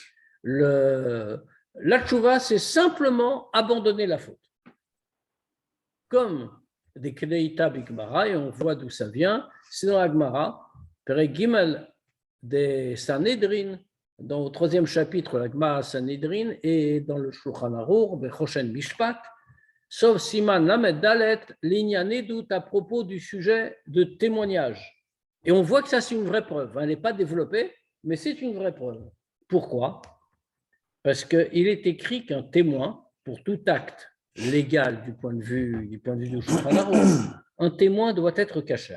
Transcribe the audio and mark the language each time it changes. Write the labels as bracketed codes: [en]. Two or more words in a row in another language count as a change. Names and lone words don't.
[fr] La tchouva, c'est simplement abandonner la faute. Comme des [he] כדאיתא בגמרא, [fr] et on voit d'où ça vient, c'est dans la Gemara, [he] פרק גימל [fr] des Sanhedrin, au troisième chapitre, la Gemara Sanhedrin, et dans le Shulchan Aruch, Bechoshen Mishpat, sauf [he] סימן למד דלת, [fr] l' [he] ענין עדות [fr] à propos du sujet de témoignage. Et on voit que ça, c'est une vraie preuve. Elle n'est pas développée, mais c'est une vraie preuve. Pourquoi? Parce qu'il est écrit qu'un témoin, pour tout acte légal du point de vue du Shulchan Aruch, un témoin doit être kasher.